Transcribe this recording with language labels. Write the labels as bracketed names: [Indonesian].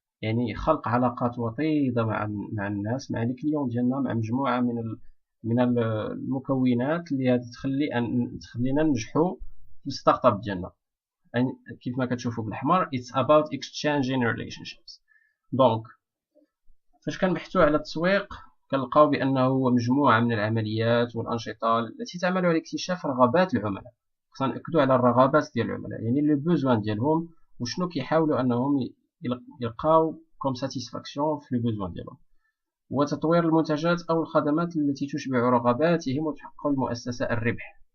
[Arabic] يعني خلق علاقات وطيدة مع الناس، مع الكليون ديالنا، مع مجموعة من المكونات اللي تخلينا ننجحوا في الستارت اب ديالنا. كيف ما كتشوفوا بالاحمر [English] it's about exchanging relationships. [Arabic] دونك فاش كنبحثوا على التسويق كنلقاو بانه هو مجموعه من العمليات والانشطه التي تعمل على اكتشاف رغبات العملاء. خصنا ناكدوا على الرغبات ديال العملاء، يعني لو بوزوان ديالهم وشنو كيحاولوا انهم يلقاو كوم ساتيسفاكسيون في لو بوزوان ديالهم، وتطوير المنتجات او الخدمات التي تشبع رغباتهم وتحقق المؤسسه الربح.